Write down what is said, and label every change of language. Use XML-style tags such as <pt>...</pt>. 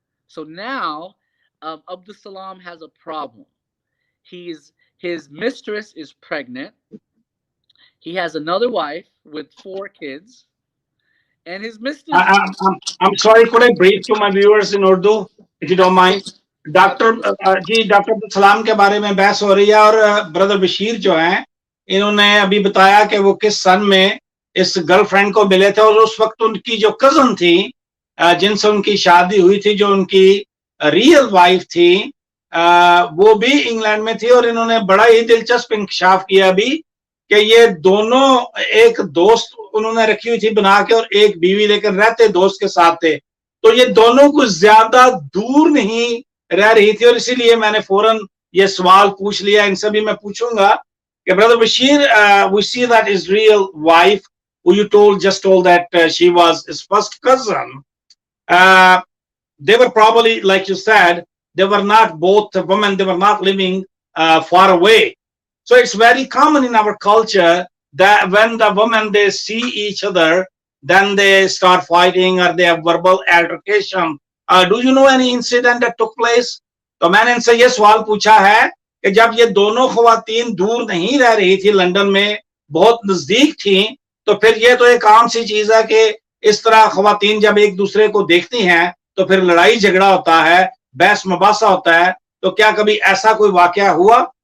<en>So now Abdus Salam has a problem. His mistress is pregnant. He has another wife with 4 kids, and his mistress. I'm sorry, could I brief to my viewers in Urdu, if you don't mind?</en> <hi>Doctor Abdul Salam के बारे में बहस हो रही है और brother Bashir जो हैं इन्होंने अभी बताया कि वो किस सन में इस गर्लफ्रेंड को मिले थे और उस वक्त उनकी जो कजन थी जिनसे उनकी शादी हुई थी, जो उनकी रियल वाइफ थी, वो भी इंग्लैंड में थी और इन्होंने बड़ा ही दिलचस्प इंकशाफ किया अभी कि ये दोनों एक दोस्त उन्होंने रखी हुई थी बना के और एक बीवी लेकर रहते दोस्त के साथ थे, तो ये दोनों कुछ ज्यादा दूर नहीं रह रही थी और इसीलिए मैंने फौरन ये सवाल पूछ लिया। इनसे भी मैं पूछूंगा कि</hi> <en>Brother Bashir, we see that his real wife, who you just told that she was his first cousin, they were probably, like you said, they were not both women, they were not living far away. So it's very common in our culture that when the women, they see each other, then they start fighting or they have verbal altercation. Do you know any incident that took place?</en> <hi>तो मैंने इनसे ये सवाल पूछा है कि जब ये दोनों ख्वातीन दूर नहीं रह रही थी, लंदन में बहुत नजदीक थी, तो फिर ये तो एक आम सी चीज है कि इस तरह ख्वातीन जब एक दूसरे को देखती हैं तो फिर लड़ाई झगड़ा होता है, बहस मुबासा होता है, तो क्या कभी ऐसा कोई वाकया हुआ?</hi>